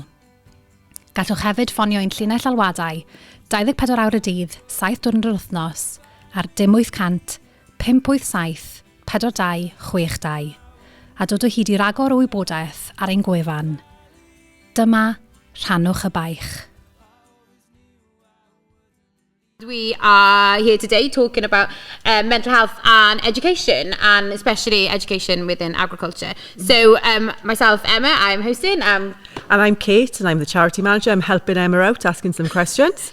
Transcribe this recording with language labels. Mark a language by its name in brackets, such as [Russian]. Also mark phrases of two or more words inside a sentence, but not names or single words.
[Welsh] Gallwch hefyd ffonio ein llinell alwadau 24 awr y dydd, 7 diwrnod yr wythnos ar 0800 587 42 62 a dod o hyd I ragor o wybodaeth ar ein gwefan. Dyma Rhannwch y Baich. [English] We are here today talking about mental health and education, and especially education within agriculture. So myself, Emma, I'm hosting. And I'm Kate, and I'm the charity manager. I'm helping Emma out, asking some questions.